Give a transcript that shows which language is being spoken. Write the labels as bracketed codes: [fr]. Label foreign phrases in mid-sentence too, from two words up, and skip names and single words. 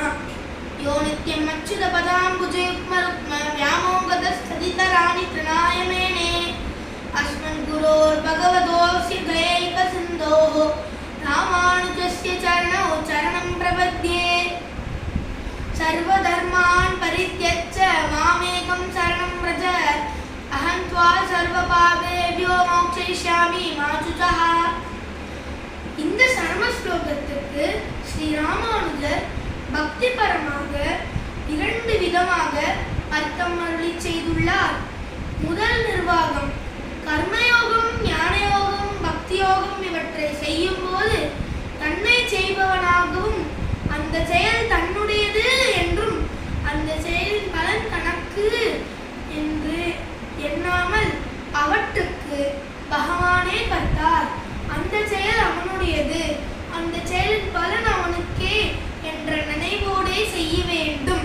[sa] यो नित्यम् अच्युतपदाम्बुजे युग्मरुक्म व्यामोहतस्तदितराणि तृणाय मेने अस्मद्गुरोर्भगवतोऽस्य दयैकसिन्धोः रामानुजस्य चरणौ चरणं प्रपद्ये। सर्वधर्मान् परित्यज्य मामेकं शरणं व्रज अहं त्वा सर्वपापेभ्यो मोक्षयिष्यामि मा शुचः। [ta] இந்த சர்ம ஸ்லோகத்துக்கு ஸ்ரீ ராமானுஜர் பக்தி பரமாக இரண்டு விதமாக அர்த்தம் அருளி செய்துள்ளார். முதல் நிர்வாகம் கர்மயோகம், ஞானயோகம், பக்தியோகம் இவற்றை செய்யும் போது தன்னை செய்பவனாகவும் அந்த செயல் தன்னுடையது என்றும் அந்த செயலின் பலன் தனக்கு என்று எண்ணாமல் அவற்றுக்கு பகவானே கர்த்தார், அந்த செயல் அவனுடையது, அந்த செயலின் பலன் அவனுக்கே என்ற நினைவோடே செய்ய வேண்டும்.